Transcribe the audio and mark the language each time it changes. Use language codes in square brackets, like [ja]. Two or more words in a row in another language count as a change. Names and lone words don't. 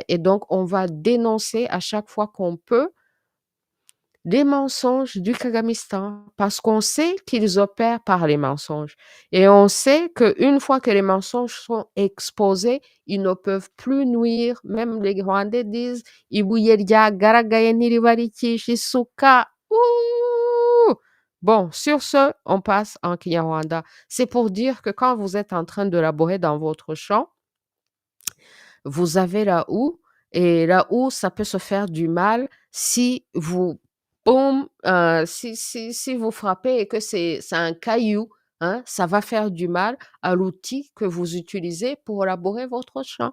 [fr] Et donc, on va dénoncer à chaque fois qu'on peut les mensonges du Kagamistan parce qu'on sait qu'ils opèrent par les mensonges. Et on sait qu'une fois que les mensonges sont exposés, ils ne peuvent plus nuire. [rw] Même les Rwandais disent Ibuye ryagaragaye ntiribarikisha isuka. [fr] Ouh! Bon, sur ce, on passe en Kinyarwanda. C'est pour dire que quand vous êtes en train de laborer dans votre champ, vous avez la houe et la houe, ça peut se faire du mal si vous boum, si vous frappez et que c'est un caillou, hein, ça va faire du mal à l'outil que vous utilisez pour labourer votre champ.